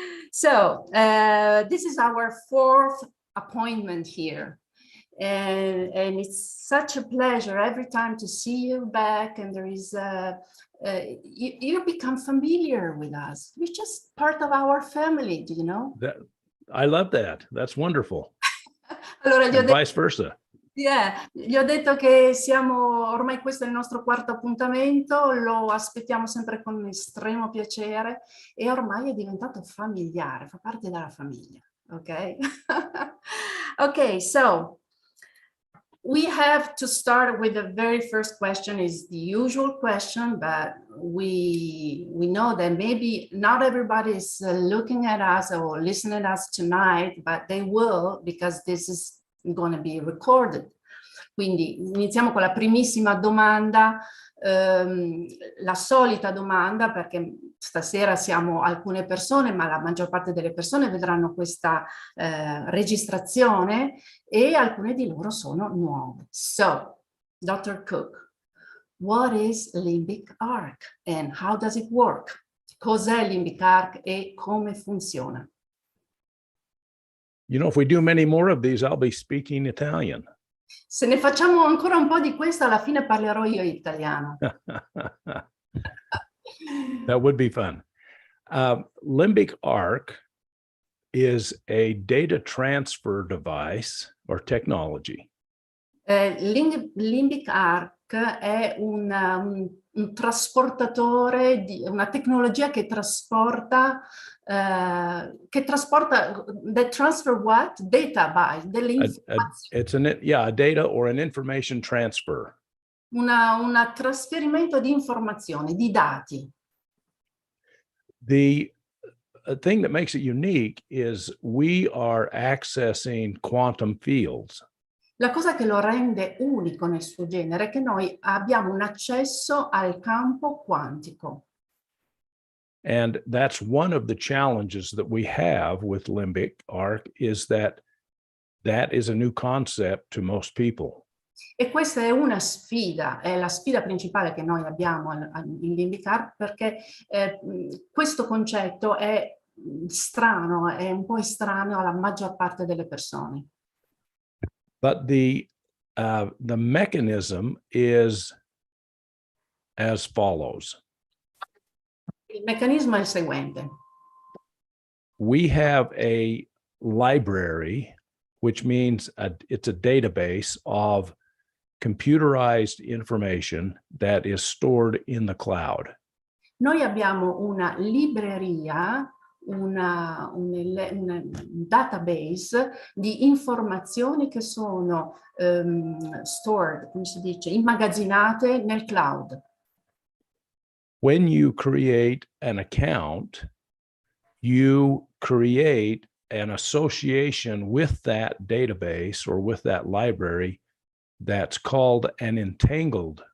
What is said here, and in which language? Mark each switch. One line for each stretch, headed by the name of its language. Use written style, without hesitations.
English: So, this is our fourth appointment here. And it's such a pleasure every time to see you back, and there is you become familiar with us. We're just part of our family, do you know? I love that. That's wonderful.
Italian: Allora,
English: And vice versa.
Italian: Yeah, gli ho detto che siamo, ormai questo è il nostro quarto appuntamento, lo aspettiamo sempre con estremo piacere e ormai è diventato familiare, fa parte della famiglia, ok?
English: Okay, so we have to start with the very first question. Is the usual question, but we know that maybe not everybody is looking at us or listening to us tonight, but they will, because this is going to be recorded.
Italian: Quindi iniziamo con la primissima domanda, la solita domanda, perché stasera siamo alcune persone, ma la maggior parte delle persone vedranno questa registrazione e alcune di loro sono nuove.
English: So, Dr. Cook, what is limbic arc and how does it work?
Italian: Cos'è limbic arc e come funziona?
English: You know, if we do many more of these, I'll be speaking Italian.
Italian: Se ne facciamo ancora un po' di questo, alla fine parlerò io italiano.
English: That would be fun. Limbic arc is a data transfer device or technology.
Italian: Limbic arc è un trasportatore, una tecnologia che trasporta,
English: that transfer what? Data by,
Italian: delle informazioni.
English: A data or an information transfer.
Italian: Un trasferimento di informazioni, di dati.
English: The thing that makes it unique is we are accessing quantum fields.
Italian: La cosa che lo rende unico nel suo genere è che noi abbiamo un accesso al campo quantico.
English: And that's one of the challenges that we have with limbic arc, is that is a new concept to most people.
Italian: E questa è una sfida, è la sfida principale che noi abbiamo in limbic arc, perché questo concetto è strano, è un po' estraneo alla maggior parte delle persone.
English: But the mechanism is as follows.
Italian: Il meccanismo è il seguente.
English: We have a library, which means it's a database of computerized information that is stored in the cloud.
Italian: Noi abbiamo una libreria, un database di informazioni che sono stored, come si dice, immagazzinate nel cloud.
English: When you create an account, you create an association with that database or with that library that's called an entangled